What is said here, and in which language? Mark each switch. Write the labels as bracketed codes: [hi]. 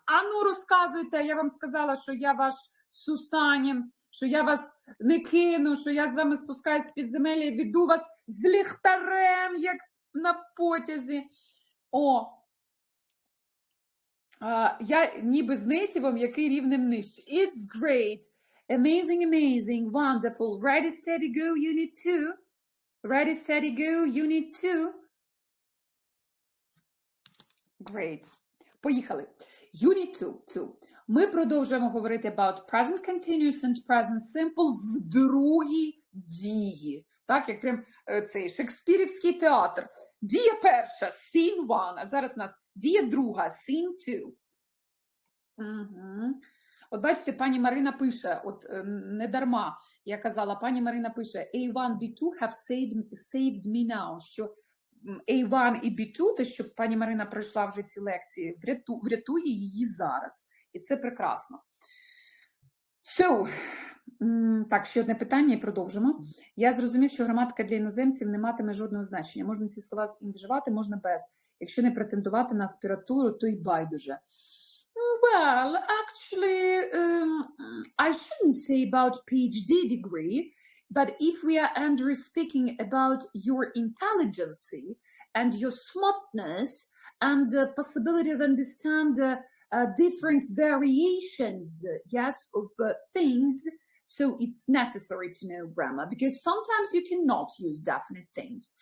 [uk] А ну розказуйте, я вам сказала, що я ваш Сусанін, що я вас не кину, що я з вами спускаюсь в підземелля і веду вас з ліхтарем, як на потязі. Я ніби з нейтівом, який рівнем нижче. [en] It's great, amazing, wonderful. Ready, steady, go, unit 2. Ready, steady, go, unit 2. Great. [uk] Поїхали. [en] Unit 2. [uk] Ми продовжуємо говорити [en] about present continuous and present simple [uk] в другій дії. Так, як прям цей шекспірівський театр. Дія перша, scene 1, а зараз у нас дія друга, scene 2. Угу. От бачите, пані Марина пише, от не дарма я казала, пані Марина пише, [en] A1, B2 have saved me now, [uk] що A1 і B2, те, що пані Марина пройшла вже ці лекції, врятує її зараз. І це прекрасно. So, так, ще одне питання і продовжимо. Я зрозумів, що граматика для іноземців не матиме жодного значення. Можна ці слова вживати, можна без. Якщо не претендувати на аспіратуру, то й байдуже. [en] Well, actually, I shouldn't say about PhD degree, but if we are speaking about your intelligence and your smartness and the possibility of understand different variations, yes, of things, so it's necessary to know grammar because sometimes you cannot use definite things.